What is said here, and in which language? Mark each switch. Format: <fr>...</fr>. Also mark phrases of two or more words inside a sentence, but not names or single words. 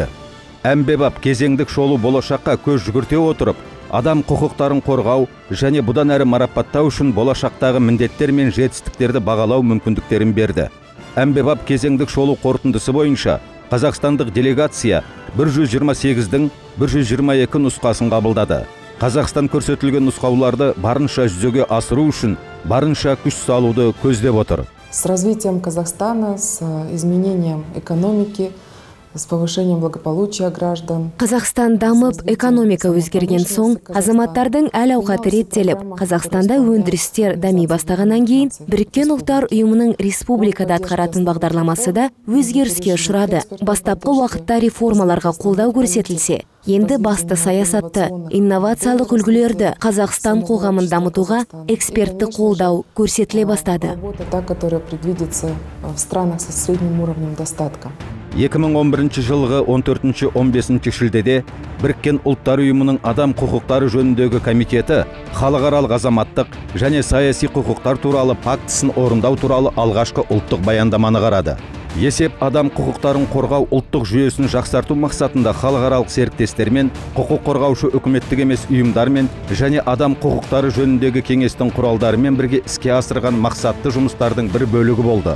<kk>Әмбебап кезеңдік шолу болашаққа көз жүгірте отырып, адам құқықтарын қорғау және бұдан әрі марапаттау үшін болашақтағы міндеттер мен жетістіктерді бағалау мүмкіндіктерін берді. Әмбебап кезеңдік шолу қорытындысы бойынша Қазақстандық делегация 128-дің 122 нұсқасын қабылдады. Қазақстан көрсетілген нұсқауларды барынша жүзеге асыру үшін барынша күш салуды көздеп отыр.</kk> <ru>С развитием Казахстана, с изменением экономики, с повышением благополучия граждан.</ru> <kk>Қазақстан дамып, экономика өзгерген соң, азаматтардың әл-ауқаты реттеліп, Қазақстанда өндірістер дами бастағаннан кейін, Біріккен ұлттар ұйымының республикада атқаратын бағдарламасы да өзгеріске ұшырады. Бастапқы уақытта реформаларға қолдау көрсетілсе, енді басты саясатты, инновациялық үлгілерді Қазақстан қоғамын дамытуға экспертті қолдау көрсетіле бастады.</kk> <ru>Та, которая предвидится в странах со средним уровнем достатка.</ru> <kk>2011 жылғы 14-15 шілдеде Біріккен ұлттар ұйымының адам құқықтары жөніндегі комитеті халықаралық азаматтық және саяси құқықтар туралы пактісін орындау туралы алғашқы ұлттық баяндаманы қарады. Есеп адам құқықтарын қорғау ұлттық жүйесін жақсарту мақсатында халықаралық серіктестермен, құқық қорғаушы үкіметтік емес ұйымдармен және адам құқықтары жөніндегі кеңестің құралдарымен бірге іске асырған мақсатты жұмыстардың бір бөлігі болды.</kk>